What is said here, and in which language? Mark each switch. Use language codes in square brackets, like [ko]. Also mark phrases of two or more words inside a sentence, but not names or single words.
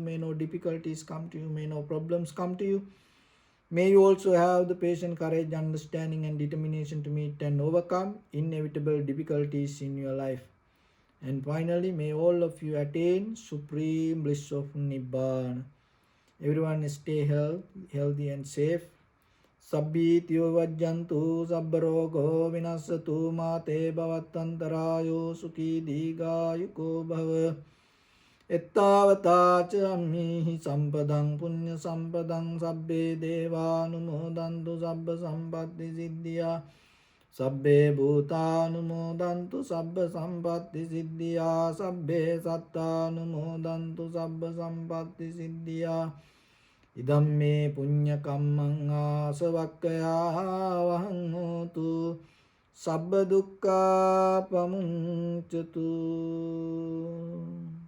[en] May no difficulties come to you. May no problems come to you. May you also have the patience, courage, understanding and determination to meet and overcome inevitable difficulties in your life. And finally, may all of you attain supreme bliss of Nibbana. Everyone stay healthy and safe. [pi] Sabbhityo vajjantu sabbarogo vinasatu mate bhavattantarayo sukhi digayuko bhava. එත්තාවතාච අම්මිහි සම්පදං පුඤ්ඤ සම්පදං සබ්බේ දේවානුමෝදන්තු සබ්බ සම්පත්ති සිද්ධියා සබ්බේ භූතානුමෝදන්තු සබ්බ සම්පත්ති සිද්ධියා සබ්බේ සත්තානුමෝදන්තු සබ්බ සම්පත්ති සිද්ධියා ඉදම්මේ පුඤ්ඤ කම්මං ආසවක්ඛයා වහං හෝතු සබ්බ දුක්ඛා පමුච්චතු